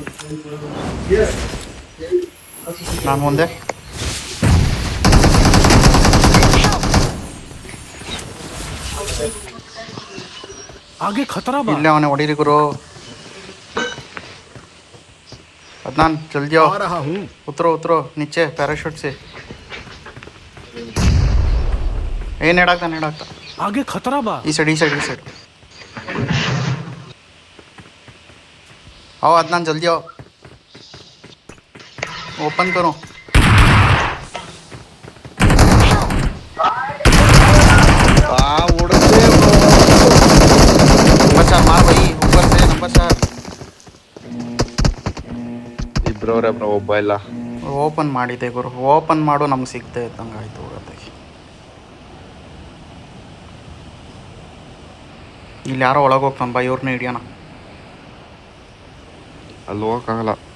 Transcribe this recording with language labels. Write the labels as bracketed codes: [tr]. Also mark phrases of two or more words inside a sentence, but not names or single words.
[kn] ನಾನು ಮುಂದೆ [hi] आगे खतरा बा [kn] ಇಲ್ಲೇ ಅವನೇ ಹೊಡೀರಿ ಗುರು. [hi] अदनान जल्दी आओ. आ रहा हूँ उतरो उतरो नीचे पैराशूट से. [kn] ಏ ನೆಡಾಕ್ತಾ [hi] आगे खतरा बा [kn] ಈ ಸೈಡ್ [hi] आओ अदनान जल्दी आओ. ओपन करो. नंबर 4 मार भाई ऊपर से नंबर 4. [kn] ಇಬ್ರವ್ರೆ ಬ್ರೋ, ಒಬ್ಬ ಇಲ್ಲ. ಓಪನ್ ಮಾಡಿದೆ ಗುರು. ಓಪನ್ ಮಾಡು ನಮ್ಗೆ ಸಿಗ್ತಾ ಇದ್ದಂಗೆ ಆಯ್ತು ಹೋಗೋದಾಗಿ. ಇಲ್ಲಿ ಯಾರೋ ಒಳಗೆ ಹೋಗ್ತಾನೆ ಬಾ, ಇವ್ರನ್ನ ಹಿಡಿಯೋಣ. ಅಲ್ಲಿ ಹೋಗಕ್ಕಾಗಲ್ಲ.